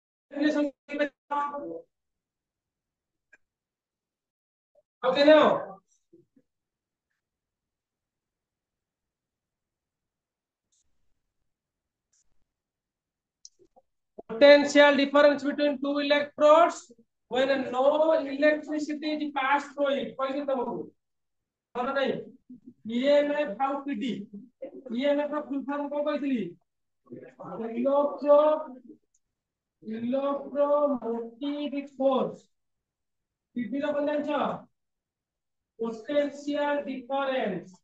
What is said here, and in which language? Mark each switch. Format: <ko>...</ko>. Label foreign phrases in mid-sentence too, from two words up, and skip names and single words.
<en>Okay now. Potential difference between two electrodes when no electricity is passed through it.</en> <or>କହିଲି ତମକୁ ମନେ ନାହିଁ EMF ଆଉ PD EMF ର</or> <en>full form</en> <or>କଣ କହିଥିଲି</or> <en>electromotive force</en> <or>PD ର କଣ ଜାଣିଛ</or> <en>potential difference</en>